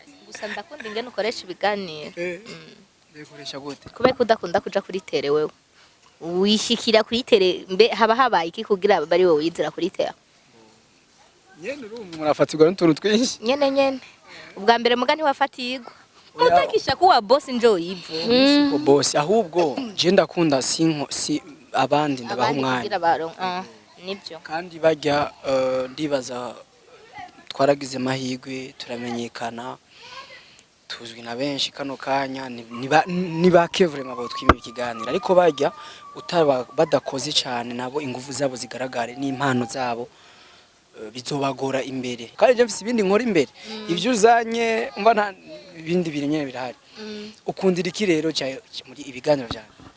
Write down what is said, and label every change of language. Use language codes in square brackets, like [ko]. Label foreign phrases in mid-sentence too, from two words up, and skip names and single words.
[rn] gusa ndakunda ingene ukoresha ibiganiro ndikoresha gute kubera kudakunda kuja kuri tere wewe wishikira kuri tere mbe haba habaye iki kugira bari wowe yizira kuri tere nyene urumva murafatirwa n'utuntu twinshi nyene ubwa mbere muga ntiwafatirwa utakisha kuwa boss [sw] njo hivyo. [rn] Ko boss ahubwo je ndakunda si abandi ndabaho umwanya. Nibyo. Kandi bajya ndibaza twaragize mahigwe turamenyekana tuzwi na benshi kano kanya ni bakevure mabo twimira ikiganiro ariko bajya utaba badakoze cyane nabo ingufu zabo zigaragare n'impano zabo bizobagora imbere kandi je mfise ibindi nkora imbere ivyo uzanye umva nta ibindi birenyene birahari ukundira iki rero muri ibiganiro byawe